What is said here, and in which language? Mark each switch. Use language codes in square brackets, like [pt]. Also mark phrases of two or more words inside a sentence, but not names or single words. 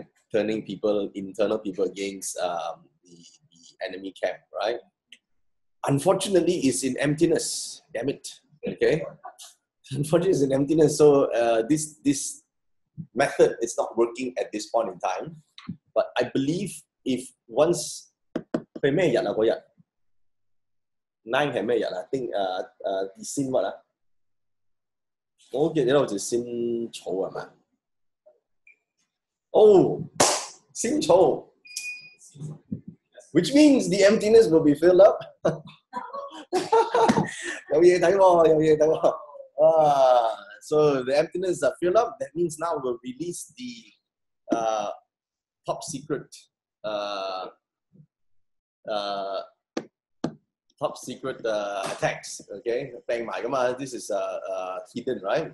[en] Turning internal people against the enemy camp, right? unfortunately, it's in emptiness. Damn it. Okay. Unfortunately, it's in emptiness. So this method is not working at this point in time. But I believe if once [yue] 佢咩日啊嗰日 9係咩日啊？丁先乜啊？我記得好似仙草係咪？ [en] 哦，仙草 ，which means the emptiness will be filled up [yue] 有嘢睇喎，有嘢睇喎。 [en] So the emptiness are filled up. That means now we'll release the top secret attacks. Okay, bang my this is hidden, right?